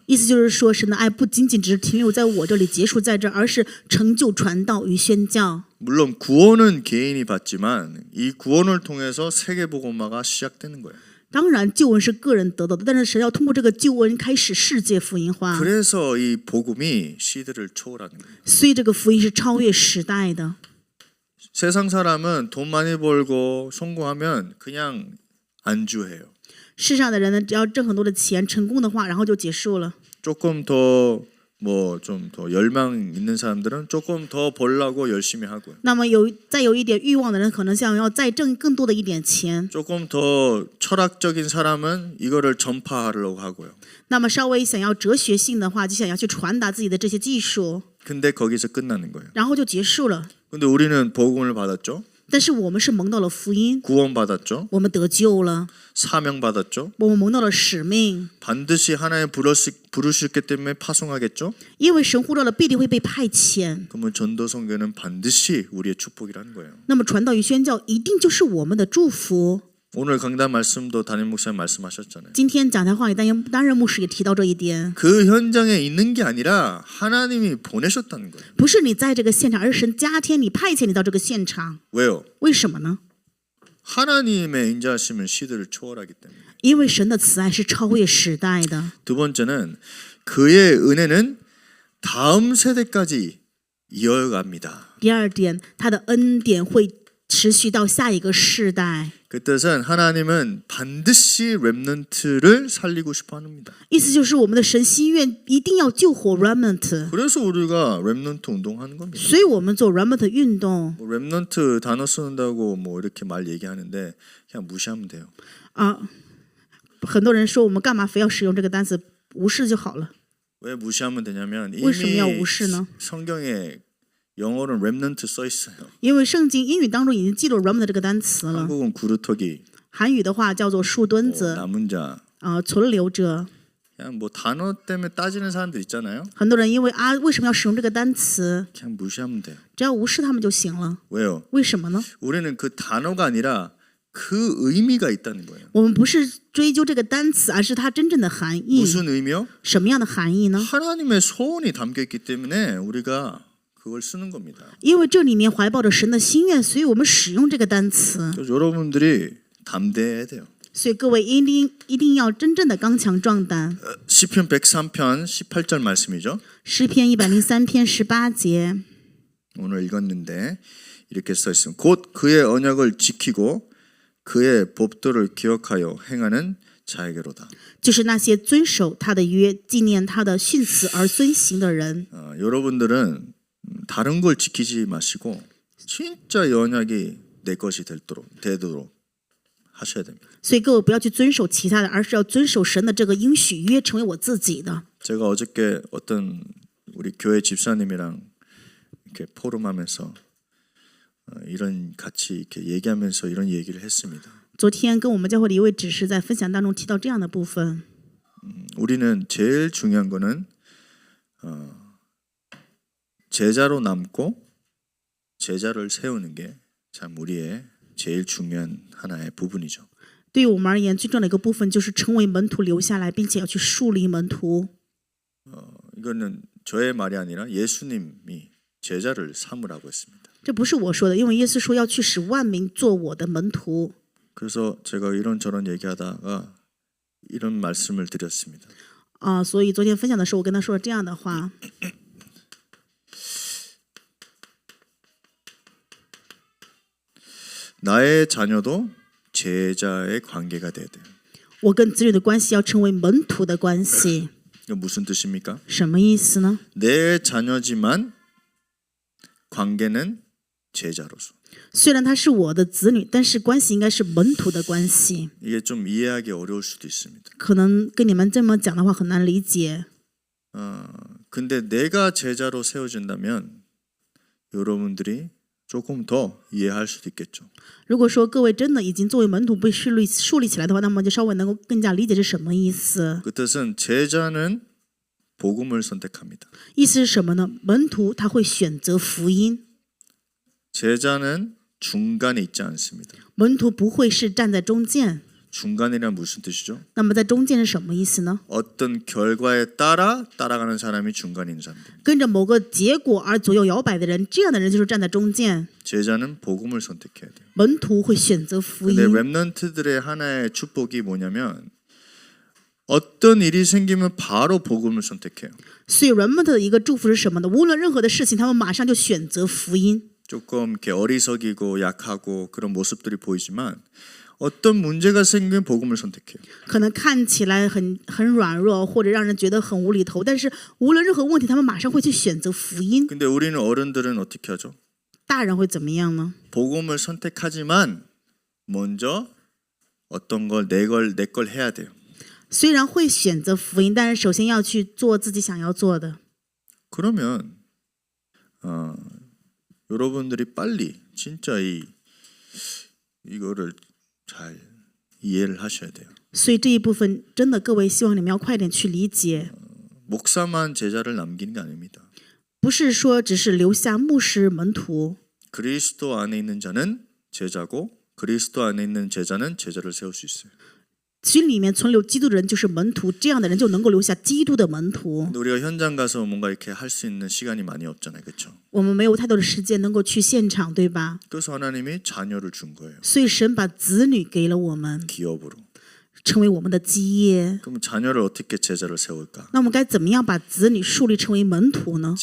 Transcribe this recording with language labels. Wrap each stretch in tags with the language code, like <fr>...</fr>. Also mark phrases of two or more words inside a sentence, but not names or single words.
<zh>意思就是说，神的爱不仅仅只是停留在我这里，结束在这儿，而是成就传道与宣教。</zh> <ko>물론 구원은 개인이 받지만 이 구원을 통해서 세계 복음화가 시작되는 거예요.</ko> <zh>当然，救恩是个人得到的，但是神要通过这个救恩开始世界福音化，</zh> <ko>그래서 이 복음이 시대를 초월하는 거예요.</ko> <zh>所以这个福音是超越时代的。</zh> <ko>세상 사람은 돈 많이 벌고 성공하면 그냥 안주해요.</ko> <zh>世上的人呢，只要挣很多的钱，成功的话，然后就结束了。</zh> <ko>조금 더 뭐 좀 더 열망 있는 사람들은 조금 더 벌려고 열심히 하고요.</ko> <zh>那么再有一点欲望的人，可能想要再挣更多的一点钱。</zh> <ko>조금 더 철학적인 사람은 이거를 전파하려고 하고요.</ko> <zh>那么稍微想要哲学性的话，就想要去传达自己的这些技术，</zh> <ko>근데 거기서 끝나는 거예요.</ko> <zh>然后就结束了。</zh> <ko>근데 우리는 복음을 받았죠.</ko> <zh>但是我们是蒙到了福音，</zh> <ko>구원 받았죠.</ko> <zh>我们得救了，</zh> <ko>사명 받았죠.</ko> <zh>我们蒙到了使命，</zh> <ko>반드시 하나님 부르셨기 때문에 파송하겠죠.</ko> <zh>因为神呼召了，必定会被派遣。</zh> <ko>그러면 전도 선교는 반드시 우리의 축복이라는 거예요.</ko> <zh>那么传道与宣教一定就是我们的祝福。</zh> <ko>오늘 강단 말씀도 담임 목사님 말씀하셨잖아요.</ko> <zh>今天讲台话语担任牧师也提到这一点，</zh> <ko>그 현장에 있는 게 아니라 하나님이 보내셨다는 거예요.</ko> <zh>不是你在这个现场，而是神加添你、派遣你到这个现场。</zh> <ko>왜요?</ko> <zh>为什么呢？</zh> <ko>하나님의 인자하심은 시대를 초월하기 때문에.</ko> <zh>因为神的慈爱是超越时代的。</zh> <ko>두 번째는 그의 은혜는 다음 세대까지 이어갑니다.</ko> <zh>第二点，他的恩典会持续到下一个世代。</zh> <ko>그 뜻은 하나님은 반드시 렘넌트를 살리고 싶어 합니다.</ko> <zh>意思就是我们的神心愿一定要救活 remnant，</zh> <ko>그래서 우리가 렘넌트 운동하는 겁니다.</ko> <zh>所以我们做 remnant 运动</zh> <ko>뭐 렘넌트 단어 쓰는다고 뭐 이렇게 말 얘기하는데 그냥 무시하면 돼요. 啊。</ko> <zh>很多人说我们干嘛非要使用这个单词，无视就好了。</zh> <ko>왜 무시하면 되냐면</ko> <zh>为什么要</zh> <ko>이미</ko> <zh>无视呢？</zh> <ko>성경에 영어로는 렘넌트 써 있어요.</ko> <zh>因为圣经英语当中已经记录 remnant 这个单词了，</zh> <ko>한국은 구루터기,</ko> <zh>韩语的话叫做树墩</zh> <ko>뭐</ko> <zh>子</zh> <ko>남은 자.</ko> <zh>存留者。</zh> <ko>그냥 뭐 단어 때문에 따지는 사람들 있잖아요.</ko> <zh>很多人因为为什么要使用这个单词，</zh> <ko>그냥 무시하면 돼요.</ko> <zh>只要无视他们就行了。</zh> <ko>왜요?</ko> <zh>为什么呢？</zh> <ko>우리는 그 단어가 아니라 그 의미가 있다는 거예요.</ko> <zh>我们不是追究这个单词，而是它真正的含义。</zh> <ko>무슨 의미요?</ko> <zh>什么样的含义呢？</zh> <ko>하나님의 소원이 담겨 있기 때문에 우리가 그걸 쓰는 겁니다.</ko> <zh>因为这里面怀抱着神的心愿，所以我们使用这个单词。</zh> <ko>그래서 여러분들이 담대해야 돼요.</ko> <zh>所以各位一定要真正的刚强壮胆。</zh> <ko>시편 103편 18절 말씀이죠.</ko> <zh>诗篇103篇18节，</zh> <ko>오늘 읽었는데 이렇게 써 있습니다. 곧 그의 언약을 지키고 그의 법도를 기억하여 행하는 자에게로다.</ko> <zh>就是那些遵守他的约、纪念他的训词而遵行的人。</zh> <ko>여러분들은 다른 걸 지키지 마시고 진짜 이 언약이 내 것이 되도록 하셔야 됩니다.</ko> <zh>所以各位不要去遵守其他的，而是要遵守神的这个应许约，成为我自己的。</zh> <ko>제가 어저께 어떤 우리 교회 집사님이랑 이렇게 포럼하면서 이런 같이 이렇게 얘기하면서 이런 얘기를 했습니다.</ko> <zh>昨天跟我们教会的一位执事在分享当中提到这样的部分，</zh> <ko>우리는 제일 중요한 거는 제자로 남고 제자를 세우는 게 참 우리의 제일 중요한 하나의 부분이죠.</ko> <zh>对于我们而言，最重要的一个部分就是成为门徒留下来，并且要去树立门徒。</zh> <ko>이거는 저의 말이 아니라 예수님이 제자를 삼으라고 했습니다.</ko> <zh>这不是我说的，因为耶稣说要去使万民做我的门徒。</zh> <ko>그래서 제가 이런저런 얘기하다가 이런 말씀을 드렸습니다.</ko> <zh>所以昨天分享的时候，我跟他说了这样的话：</zh> <ko>나의 자녀도 제자의 관계가 돼야 돼요.</ko> <zh>我跟子女的关系要成为门徒的关系。</zh> <ko>이거 무슨 뜻입니까?</ko> <zh>什么意思呢？</zh> <ko>내 자녀지만 관계는 제자로서.</ko> <zh>虽然他是我的子女，但是关系应该是门徒的关系。</zh> <ko>이게 좀 이해하기 어려울 수도 있습니다.</ko> <zh>可能跟你们这么讲的话很难理解。</zh> <ko>근데 내가 제자로 세워진다면 여러분들이 조금 더 이해할 수도 있겠죠.</ko> <zh>如果说各位真的已经作为门徒被树立起来的话，那么就稍微能够更加理解是什么意思。</zh> <ko>그 뜻은 제자는 복음을 선택합니다.</ko> <zh>意思是什么呢？门徒他会选择福音，</zh> <ko>제자는 중간에 있지 않습니다.</ko> <zh>门徒不会是站在中间，</zh> <ko>중간이란 무슨 뜻이죠?</ko> <zh>那么在中间是什么意思呢？</zh> <ko>어떤 결과에 따라 따라가는 사람이 중간인 사람들.</ko> <zh>跟着某个结果而左右摇摆的人，这样的人就是站在中间。</zh> <ko>제자는 복음을 선택해야 돼요.</ko> <zh>门徒会选择福</zh> <ko>근데</ko> <zh>音，</zh> <ko>렘넌트들의 하나의 축복이 뭐냐면 어떤 일이 생기면 바로 복음을 선택해요.</ko> <zh>所以人们的一个祝福是什么呢？无论任何的事情，他们马上就选择福音。</zh> <ko>조금 이렇게 어리석이고 약하고 그런 모습들이 보이지만 어떤 문제가 생기면 복음을 선택해요.</ko> <zh>可能看起来很软弱，或者让人觉得很无厘头，但是无论任何问题，他们马上会去选择福音。</zh> <ko>근데 우리는 어른들은 어떻게 하죠?</ko> <zh>大人会怎么样呢？</zh> <ko>복음을 선택하지만 먼저 어떤 걸 내 걸 해야 돼요.</ko> <zh>虽然会选择福音，但是首先要去做自己想要做的。</zh> <ko>그러면 여러분들이 빨리 진짜 이거를 잘 이해를 하셔야 돼요.</ko> <zh>所以这一部分真的，各位希望你们要快点去理解，</zh> <ko>목사만 제자를 남기는 게 아닙니다.</ko> <zh>不是说只是留下牧师门徒。</zh> <ko>그리스도 안에 있는 자는 제자고 그리스도 안에 있는 제자는 제자를 세울 수 있어요.</ko> <zh>心里面存留基督的人就是门徒，这样的人就能够留下基督的门徒。</zh> <ko>근데 우리가 현장 가서 뭔가 이렇게 할 수 있는 시간이 많이 없잖아요. 그렇죠?</ko> <zh>我们没有太多的时间能够去现场，对吧？</zh> <ko>그래서 하나님이 자녀를 준 거예요.</ko> <zh>所以神把子女给了我们，</zh> <ko>기업으로.</ko> <zh>成为我们的基业。</zh> <ko>그럼 자녀를 어떻게 제자를 세울까?</ko> <zh>那我们该怎么样把子女树立成为门徒呢？</zh>